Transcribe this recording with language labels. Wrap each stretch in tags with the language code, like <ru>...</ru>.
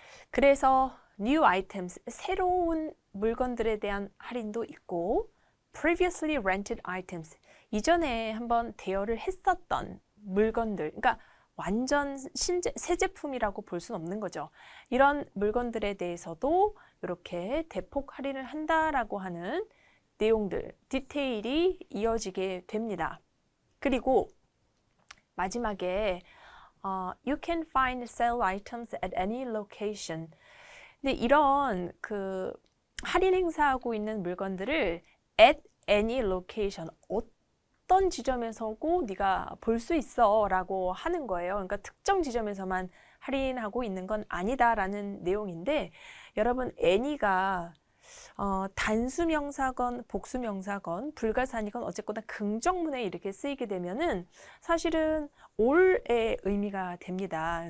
<ko>그래서</ko> <en>new items,</en> <ko>새로운 물건들에 대한 할인도 있고</ko> <en>previously rented items,</en> <ko>이전에 한번 대여를 했었던 물건들, 그러니까 완전 새 제품이라고 볼 수는 없는 거죠. 이런 물건들에 대해서도 이렇게 대폭 할인을 한다라고 하는 내용들, 디테일이 이어지게 됩니다. 그리고 마지막에</ko> <en>You can find sale items at any location.</en> <ko>근데 이런 그 할인 행사하고 있는 물건들을</ko> <en>at any location,</en> <ko>어떤 지점에서고 네가 볼 수 있어 라고 하는 거예요. 그러니까 특정 지점에서만 할인하고 있는 건 아니다라는 내용인데 여러분 any가 단수명사건, 복수명사건, 불가사니건 어쨌거나 긍정문에 이렇게 쓰이게 되면은 사실은 all의 의미가 됩니다.</ko>